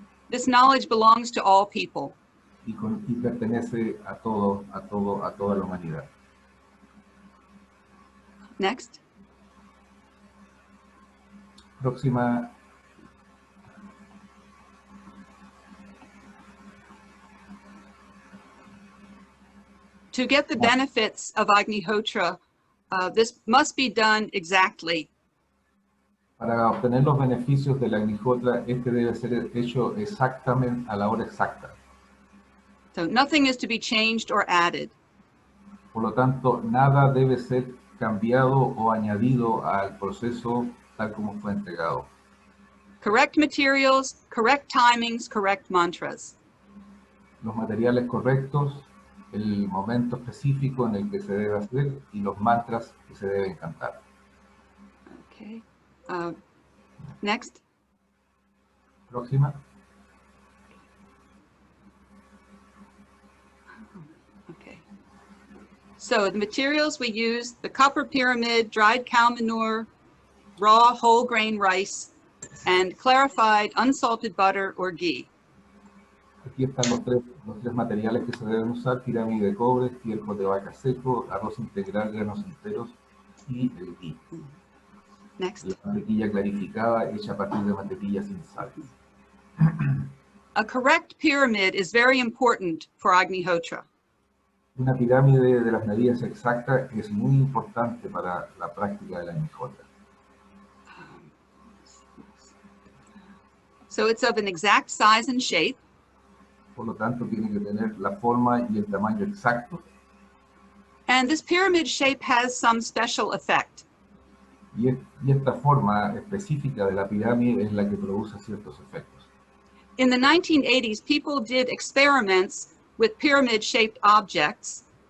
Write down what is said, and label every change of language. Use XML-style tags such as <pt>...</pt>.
<en>This knowledge belongs to all people.</en> <es>Y pertenece a toda la humanidad.</es> <en>Next.</en> <es>Próxima.</es> <en>To get the benefits of Agnihotra, this must be done exactly.</en> <es>Para obtener los beneficios del Agnihotra, este debe ser hecho exactamente a la hora exacta.</es> <en>So nothing is to be changed or added.</en> <es>Por lo tanto, nada debe ser cambiado o añadido al proceso tal como fue entregado.</es> <en>Correct materials, correct timings, correct mantras.</en> <es>Los materiales correctos, el momento específico en el que se debe hacer y los mantras que se deben cantar.</es> <en>Okay. Next.</en> <es>Próxima.</es> <en>Okay. So the materials we use, the copper pyramid, dried cow manure, raw whole grain rice, and clarified unsalted butter or ghee.</en> <es>Aquí están los tres materiales que se deben usar: pirámide de cobre, estiércol de vaca seco, arroz integral, granos enteros y el ghee.</es> <en>Next.</en> <es>La mantequilla clarificada hecha a partir de mantequilla sin sal.</es> <en>A correct pyramid is very important for Agnihotra.</en> <es>Una pirámide de las medidas exactas es muy importante para la práctica de la Agnihotra.</es> <en>So it's of an exact size and shape.</en> <es>Por lo tanto, tiene que tener la forma y el tamaño exacto.</es> <en>And this pyramid shape has some special effect.</en> <es>Y esta forma específica de la pirámide es la que produce ciertos efectos.</es> <en>In the 1980s, people did experiments with pyramid-shaped objects.</en>